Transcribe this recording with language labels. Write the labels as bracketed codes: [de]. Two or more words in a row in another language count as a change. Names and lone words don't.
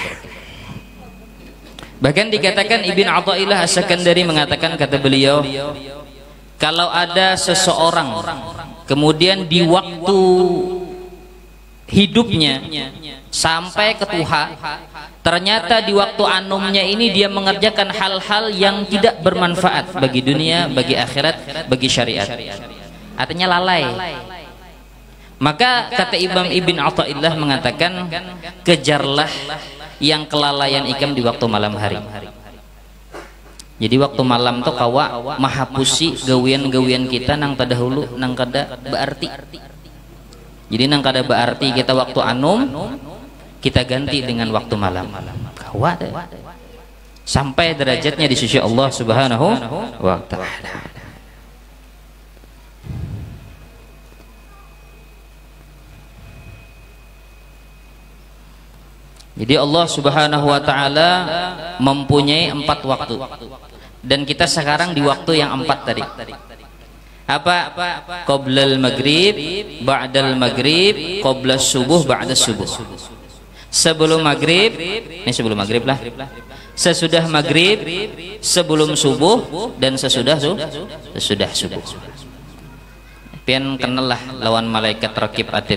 [id] Bahkan dikatakan Ibn Athaillah As-Sakandari mengatakan, kata beliau, kalau ada seseorang kemudian di waktu hidupnya sampai ke tuha, ternyata di waktu anumnya ini dia mengerjakan hal-hal yang tidak bermanfaat bagi dunia, bagi akhirat, bagi syariat, artinya lalai. Maka kata Imam Ibn Athaillah mengatakan, kejarlah yang kelalaian ikam di waktu malam hari. [bjn] Jadi waktu malam tuh kawa mahapusi gawian-gawian kita nang tadahulu nang kada berarti. Jadi nang kada berarti kita waktu anum kita ganti dengan waktu malam. [id] Kawa deh. Sampai derajatnya di sisi Allah [ar] سبحانه وتعالى. [id] Jadi Allah [ar] سبحانه وتعالى [id] mempunyai 4 waktu. Dan kita sekarang di waktu yang 4 tadi. Apa? [ar] قبل المغرب، بعد المغرب، قبل الصبح، بعد الصبح. [id] Sebelum maghrib, ini sebelum maghrib lah. Sesudah maghrib, sebelum subuh, dan sesudah subuh. [bjn] Pian kenal lah lawan malaikat rakib atid.